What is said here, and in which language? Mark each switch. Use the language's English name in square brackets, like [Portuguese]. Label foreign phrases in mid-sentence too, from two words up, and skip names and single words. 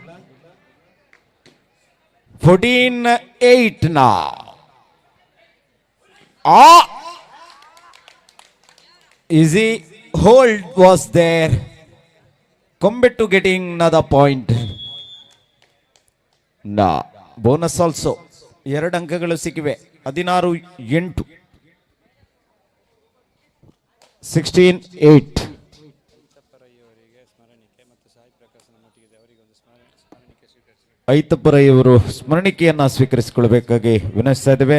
[English] 14-8 now. Easy hold was there. Kombettu getting another point. Now bonus also. [Kannada] 2 ಅಂಕಗಳು ಸಿಕ್ಕಿವೆ. 16-8. 16-8. ಐತಪ್ಪರ ಇವರು ಸ್ಮರಣಿಕೆಯನ್ನ ಸ್ವೀಕರಿಸಿಕೊಳ್ಳಬೇಕಾಗಿ ವಿನಂತಿಸ್ತಾ ಇದ್ದೇವೆ.